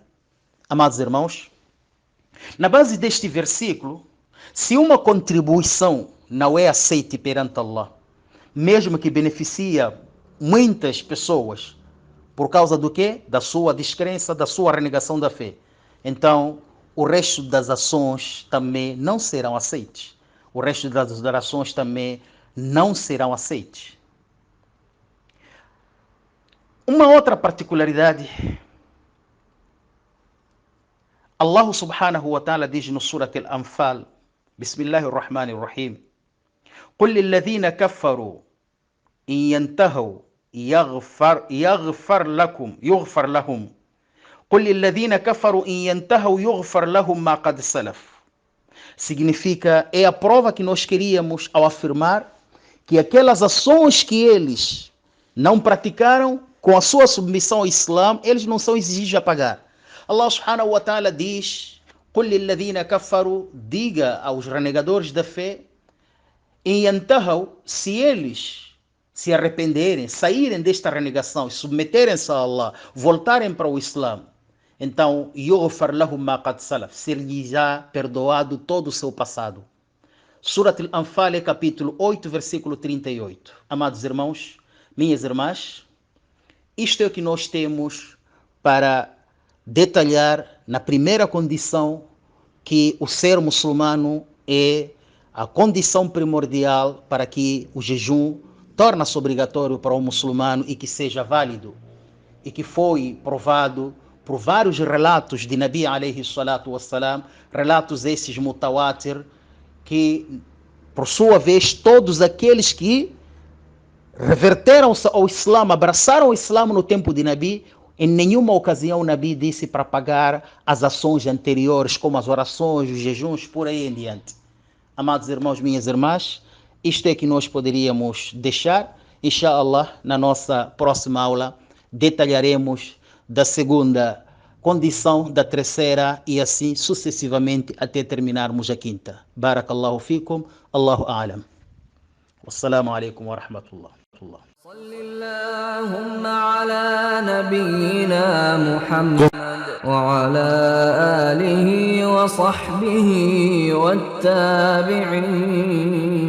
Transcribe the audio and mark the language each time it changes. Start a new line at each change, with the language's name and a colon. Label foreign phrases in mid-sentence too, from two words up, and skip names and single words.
Portuguese: Amados irmãos, na base deste versículo, se uma contribuição não é aceita perante Allah, mesmo que beneficia muitas pessoas, por causa do quê? Da sua descrença, da sua renegação da fé, então o resto das ações também não serão aceites. O resto das orações também não serão aceites. Uma outra particularidade, Allah
Arabic: سبحانه وتعالى
Portuguese: diz no Surat Al-Anfal,
Arabic: بسم الله الرحمن الرحيم, قل للذين كفروا إن ينتهوا يغفر لهم قل للذين كفروا إن ينتهوا يغفر لهم ما قد سلف.
Portuguese: Significa, é a prova que nós queríamos ao afirmar que aquelas ações que eles não praticaram com a sua submissão ao Islã, eles não são exigidos a pagar. Allah
Arabic: سبحانه وتعالى
Portuguese: diz:
Arabic: قل للذين كفروا,
Portuguese: diga aos renegadores da fé, em Yantahau, se eles se arrependerem, saírem desta renegação, submeterem-se a Allah, voltarem para o Islã, então,
Arabic: يغفر لهم ما قد سلف,
Portuguese: ser-lhes já perdoado todo o seu passado. Surat Al-Anfal, capítulo 8, versículo 38. Amados irmãos, minhas irmãs, isto é o que nós temos para detalhar na primeira condição, que o ser muçulmano é a condição primordial para que o jejum torne-se obrigatório para o muçulmano e que seja válido, e que foi provado por vários relatos de Nabi
Arabic: عليه الصلاة والسلام,
Portuguese: relatos esses mutawatir, que por sua vez todos aqueles que reverteram-se ao Islã, abraçaram o Islã no tempo de Nabi, em nenhuma ocasião o Nabi disse para pagar as ações anteriores, como as orações, os jejuns, por aí em diante. Amados irmãos, minhas irmãs, isto é que nós poderíamos deixar. Inshallah, na nossa próxima aula, detalharemos da segunda condição, da terceira e assim sucessivamente até terminarmos a quinta.
Arabic: بارك الله فيكم، الله أعلم. والسلام عليكم ورحمة الله. صل اللهم على نبينا محمد وعلى آله وصحبه والتابعين